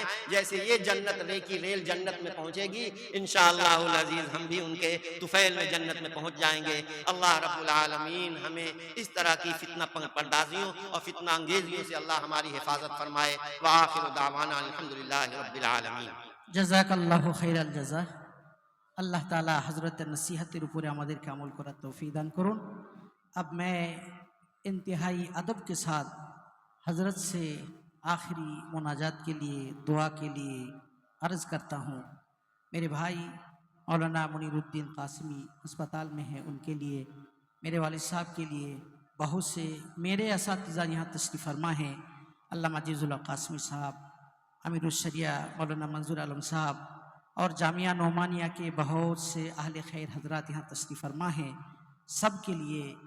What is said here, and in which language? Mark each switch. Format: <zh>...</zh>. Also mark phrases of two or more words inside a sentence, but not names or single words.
<ur>جیسے یہ جنت کی ریل جنت میں پہنچے گی</ur> <ar>انشاءاللہ العزیز</ar> <ur>ہم بھی ان کے طفیل میں جنت میں پہنچ جائیں گے۔</ur> <ar>اللہ رب العالمین</ar> <ur>ہمیں اس طرح کی فتنہ پردازیوں اور فتنہ انگیزیوں سے اللہ ہماری حفاظت فرمائے۔</ur> <ar>وآخر دعوانا الحمدللہ رب العالمین۔ جزاک اللہ خیر الجزا।</ar> <bn>আল্লাহ তাআলা হযরতের নসিহতের উপরে আমাদেরকে আমল করার তৌফিক দান করুন।</bn> <ur>اب میں انتہائی ادب کے ساتھ حضرت سے آخری مناجات کے لیے دعا کے لیے عرض کرتا ہوں. میرے بھائی مولانا منیرالدین قاسمی اسپتال میں ہیں، ان کے لیے، میرے والد صاحب کے لیے، بہت سے میرے اساتذہ یہاں تشریف فرما ہیں، علامہ عزیز الحق قاسمی صاحب، امیر الشریعہ مولانا منظور عالم صاحب اور جامعہ نعمانیہ کے بہت سے اہل خیر حضرات یہاں تشریف فرما ہیں، سب کے لیے,</ur>